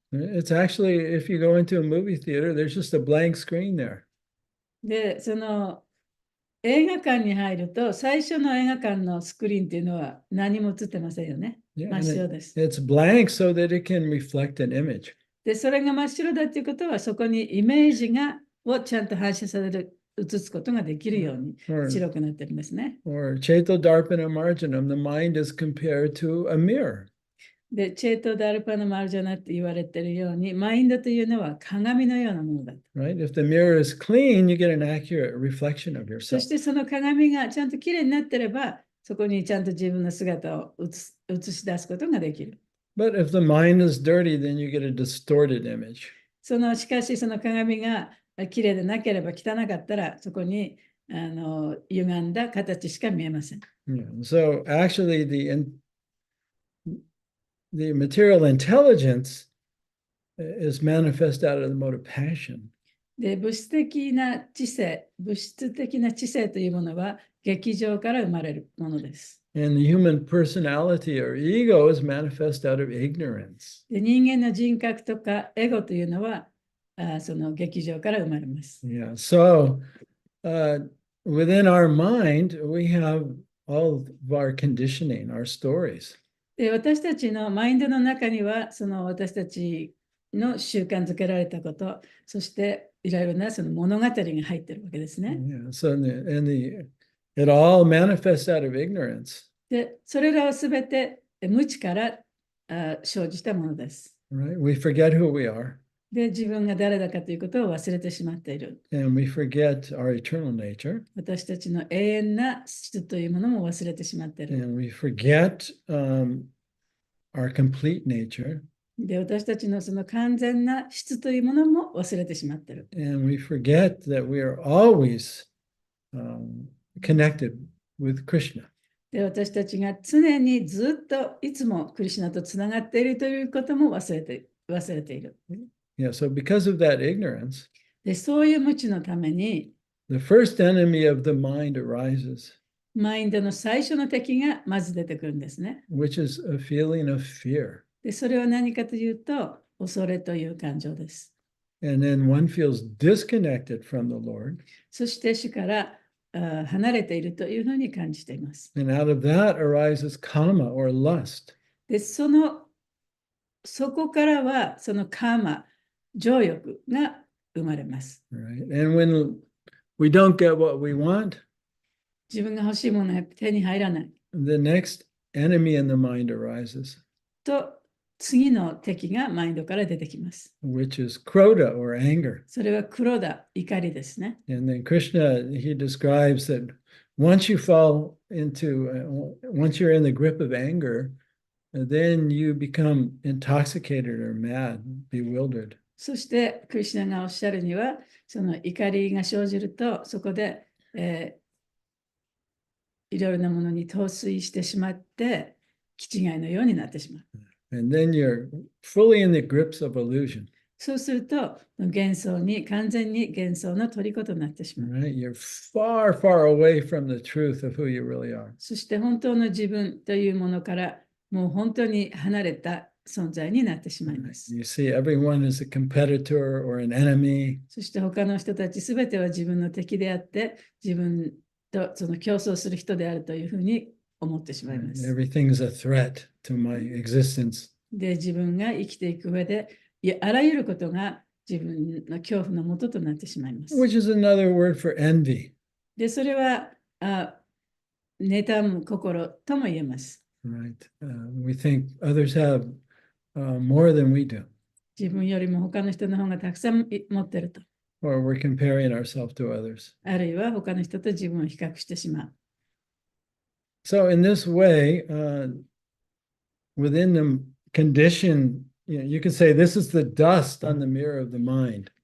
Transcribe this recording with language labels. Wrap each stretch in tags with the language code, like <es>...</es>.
<en>It's actually, if you go into a movie theater, there's just a blank screen there.</en> <ja>で、映画館に入ると、最初の映画館のスクリーンっていうのは何も映ってませんよね。</ja> <en>Yeah,</en> <ja>真っ</ja> <en>and</en> <ja>白です。</ja> <en>it's blank so that it can reflect an image.</en> <ja>で、それが真っ白だっていうことは、そこにイメージをちゃんと反射される、映すことができるように</ja> <en>Or,</en> <ja>白くなってるんですね。</ja> <en>or Chaito Darpana Marjanam, the mind is compared to a mirror.</en> <ja>で、チェート・ダルパナ・マルジャナって言われているように、マインドというのは鏡のようなものだと。</ja> <en>Right? If the mirror is clean, you get an accurate reflection of</en> <ja>そ</ja> <en>yourself.</en> <ja>してその鏡がちゃんときれいになってれば、そこにちゃんと自分の姿を映し出すことができる。</ja> <en>But if the mind is dirty, then you get a distorted image.</en> <ja>しかしその鏡がきれいでなければ汚かったら、そこに歪んだ形しか見えません。</ja> <en>Yeah. So actually, the material intelligence is manifest out of the mode of passion.</en> <ja>で、物質的な知性というものは劇場から生まれるものです。</ja> <en>And the human personality or ego is manifest out of ignorance.</en> <ja>で、人間の人格とかエゴというのはその劇場から生まれます。</ja> <en>Yeah. So within our mind, we have all of our conditioning, our stories.</en> <ja>で、私たちのマインドの中には、その私たちの習慣づけられたこと、そしていろいろなその物語が入ってるわけですね。</ja> <en>Yeah, so it all manifests out of ignorance,</en> <ja>で、それらはすべて無知から生じたものです。</ja> <en>right? We forget who we are,</en> <ja>で、自分が誰だかということを忘れてしまっている。</ja> <en>and we forget our eternal nature,</en> <ja>私たちの永遠な質というものも忘れてしまっている。</ja> <en>and we forget our complete nature,</en> <ja>で、私たちのその完全な質というものも忘れてしまっている。</ja> <en>and we forget that we are always connected with Krishna.</en> <ja>で、私たちが常にずっといつもクリシュナとつながっているということも忘れている。</ja> <en>Yeah, so because of that ignorance,</en> <ja>で、そういう無知のために、</ja> <en>the first enemy of the mind arises,</en> <ja>マインドの最初の敵がまず出てくるんですね。</ja> <en>which is a feeling of fear.</en> <ja>で、それは何かというと、恐れという感情です。</ja> <en>And then one feels disconnected from the Lord.</en> <ja>そして主から離れているというふうに感じています。</ja> <en>And out of that arises kama or lust.</en> <ja>で、そこからはそのカーマ、情欲が生まれます。</ja> <en>Right? And when we don't get what we want,</en> <ja>自分が欲しいものが手に入らない</ja> <en>the next enemy in the mind arises,</en> <ja>と、次の敵がマインドから出てきます。</ja> <en>which is krodha or anger.</en> <ja>それは黒だ、怒りですね。</ja> <en>And then Krishna, he describes that once you fall into, once you're in the grip of anger, then you become intoxicated or mad, bewildered.</en> <ja>そしてクリシュナがおっしゃるには、その怒りが生じると、そこで、いろいろなものに陶酔してしまって、気違いのようになってしまう。</ja> <en>And then you're fully in the grips of illusion.</en> <ja>そうすると、完全に幻想の虜となってしまう。</ja> <en>Right? You're far, far away from the truth of who you really are.</en> <ja>そして本当の自分というものからもう本当に離れた存在になってしまいます。</ja> <en>You see everyone as a competitor or an enemy.</en> <ja>そして他の人たちすべては自分の敵であって、自分とその競争する人であるというふうに思ってしまいます。</ja> <en>Everything's a threat to my existence.</en> <ja>で、自分が生きていく上で、あらゆることが自分の恐怖のもととなってしまいます。</ja> <en>Which is another word for envy.</en> <ja>で、それは妬む心とも言えます。</ja> <en>Right? We think others have more than we do,</en> <ja>自分よりも他の人の方がたくさん持ってると。</ja> <en>or we're comparing ourselves to others.</en> <ja>あるいは他の人と自分を比較してしまう。</ja> <en>So in this way, within the condition, you could say this is the dust on the mirror of the mind.</en>